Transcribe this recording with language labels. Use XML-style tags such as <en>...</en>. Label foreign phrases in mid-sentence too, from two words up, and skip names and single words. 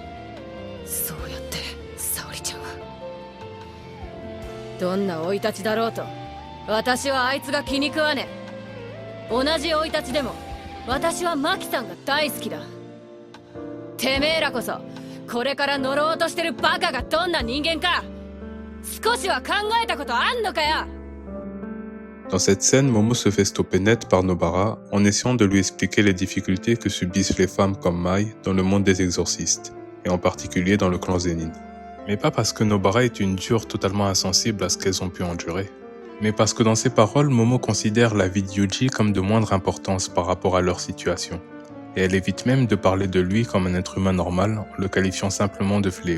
<ja>そうやって沙織ちゃんはどんな生い立ちだろうと私はあいつが気に食わねえ。同じ生い立ちでも私はマキさんが大好きだ。てめえらこそこれから乗ろうとしてるバカがどんな人間か少しは考えたことあんのかよ。</ja> <fr>Dans cette scène, Momo se fait stopper net par Nobara en essayant de lui expliquer les difficultés que subissent les femmes comme Mai dans le monde des exorcistes, et en particulier dans le clan Zenin. Mais pas parce que Nobara est une dure totalement insensible à ce qu'elles ont pu endurer, mais parce que dans ses paroles, Momo considère la vie de Yuji comme de moindre importance par rapport à leur situation, et elle évite même de parler de lui comme un être humain normal en le qualifiant simplement de fléau.</fr>